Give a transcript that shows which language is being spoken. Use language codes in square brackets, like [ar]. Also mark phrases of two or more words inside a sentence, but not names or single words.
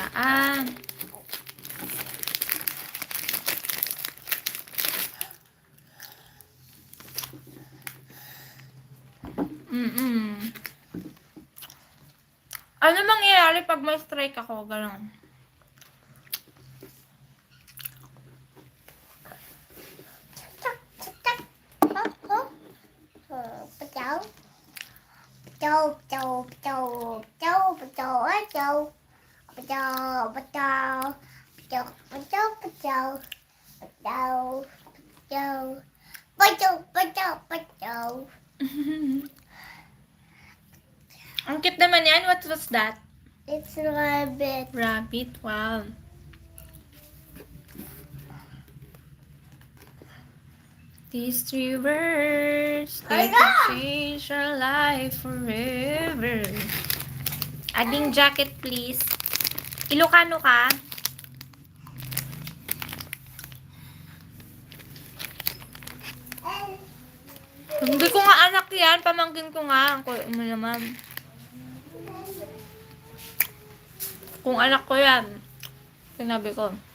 [tl] Ah. Mm-mm. Ano mangyayari pag may strike ako? Ganon. Cháu cháu cháu cháu cháu cháu á cháu cháu cháu cháu cháu cháu cháu cháu cháu cháu. Ang cute naman yan. [en] What was that? It's rabbit. Rabbit. Wow. These 3 words, they can change our life forever. Ading jacket, please. [tl] Ilocano ka? Hindi ko nga anak yan. Pamangkin ko nga. Ang kuya mo naman. Kung anak ko yan, sinabi ko.